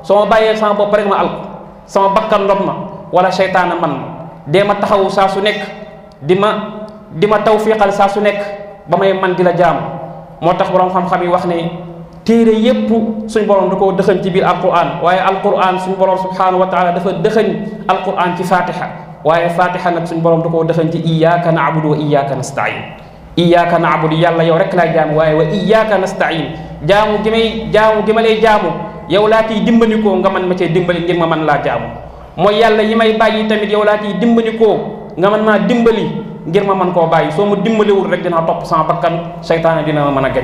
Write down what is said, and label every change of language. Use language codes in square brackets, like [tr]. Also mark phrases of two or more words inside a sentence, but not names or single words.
[wo] soo ma bàyyee sama bopp rek ma alko sama bakkan ndom ma wala seytaana man ma dee ma taxawu saa su nekk di ma tawfiqal saa su nekk ba may man di la jaamu. moo tax borom xam-xam yi wax ne téere yépp suñ borom da koo dëxëñ ci biir alquran, waaye alquran suñ borom [ar] سبحانه وتعالى [wo] dafa dëxëñ alquran ci fatiha, waaye fatiha nag suñ borom da koo dëxëñ ci [ar] إياك نعبد وإياك نستعين. إياك نعبد [wo] yàlla yow rek laay jaamu, waaye [ar] وإياك نستعين [wo] jaamu gi ma lay jaamu yow laa ciy dimbandikoo nga man ma cee dimbali ngir ma man laa jaamu. mooy yàlla yi may bàyyi tamit yow laa ciy dimbandikoo nga man maa dimbali ngir ma man koo bàyyi. soo ma dimbaliwul rek dinaa topp sama bakkan, seytaane dina ma mën a gañ.